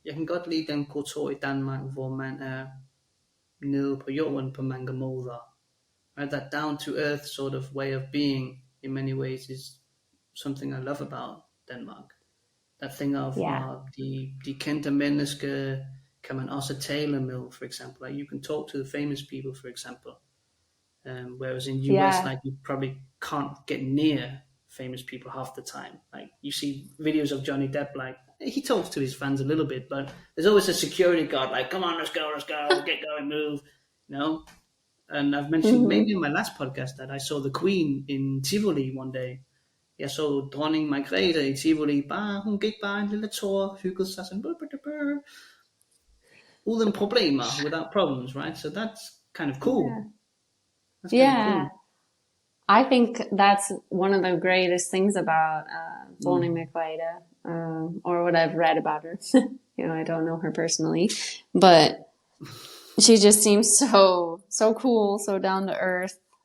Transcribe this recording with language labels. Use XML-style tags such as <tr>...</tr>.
<da>Jeg kan godt lide den kultur i Danmark, hvor man er nede på jorden på mange måder.</da> <en>Right? That down-to-earth sort of way of being, in many ways, is something I love about Denmark. That thing of</en> <da>de kendte mennesker kan man også tale med,</da> <en>for example. Like you can talk to the famous people, for example. Whereas in US, like you probably can't get near famous people half the time. Like you see videos of Johnny Depp, like he talks to his fans a little bit, but there's always a security guard, like, come on, let's go, get going, move, you know. And I've mentioned maybe in my last podcast that I saw the Queen in Tivoli one day.</en> <da>Jeg så dronning Margrethe i Tivoli, hun gik bare en lille tur, hyggede sig sådan, uden problemer,</da> <en>without problems, right? So that's kind of cool. Cool. I think that's one of the greatest things about dronning Margrethe, or what I've read about her. I don't know her personally, but she just seems so cool, so down to earth.</en>